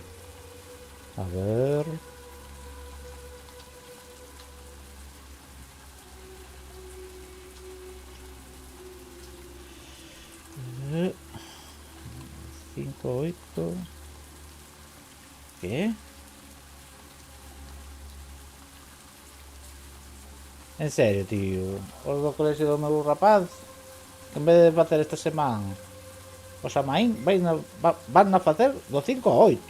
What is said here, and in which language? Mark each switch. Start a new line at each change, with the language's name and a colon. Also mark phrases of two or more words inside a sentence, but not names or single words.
Spanish: A ver. 5, 8. ¿Qué? En serio, tío.
Galician: Os do colegio do meu rapaz, en vez de facer esta semana os amaín, van a facer do 5 a 8.